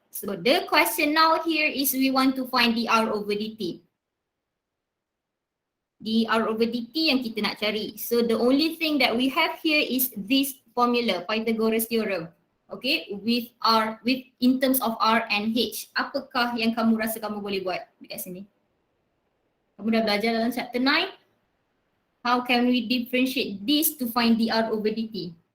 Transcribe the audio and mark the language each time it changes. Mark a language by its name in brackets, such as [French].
[English] So the question now here is we want to find dr over dt. Dr over dt [Malay] yang kita nak cari. [English] So the only thing that we have here is this formula, Pythagoras theorem. Okay, with in terms of r and h. [Malay] Apakah yang kamu rasa kamu boleh buat dekat sini? Kamu dah belajar dalam chapter 9. [English] How can we differentiate this to find dr over dt?